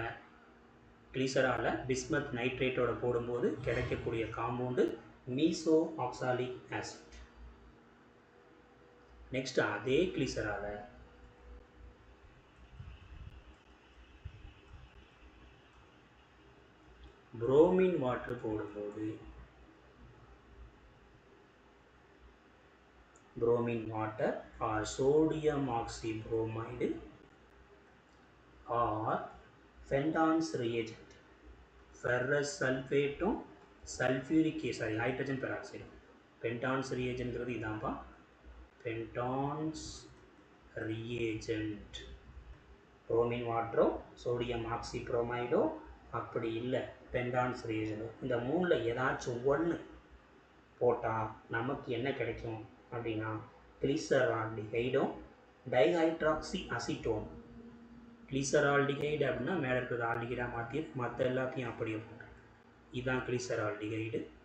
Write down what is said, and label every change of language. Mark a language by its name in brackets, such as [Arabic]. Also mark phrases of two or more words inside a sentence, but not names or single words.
[Tamil] கிளிசரால பிஸ்மத் நைட்ரேட்டோட போடும்போது கிடைக்கக்கூடிய காம்பவுண்டு [English] meso oxalic acid. [Tamil] நெக்ஸ்ட் அதே கிளிசரால [English] bromine water போடும்போது bromine water or sodium oxybromide or Fenton's reagent, ferrous sulfate sulfuric acid, hydrogen peroxide. Fenton's reagent இதான்பா, Fenton's reagent. bromine water, sodium oxybromide, [Tamil] அப்படி இல்லை [English] Fenton's reagent. [Tamil] இந்த மூணில் ஏதாச்சும் ஒன்று போட்டால் நமக்கு என்ன கிடைக்கும் அப்படின்னா கிளிசரால்டிகைடும் [English] dihydroxy acetone. [Tamil] கிளிசரால்டிகைடு அப்படின்னா மேலே இருக்கிறது ஆல்டிகைடாக மாற்றி மற்ற எல்லாத்தையும் அப்படியே போட்டு இதுதான் கிளிசரால்டிகைடு.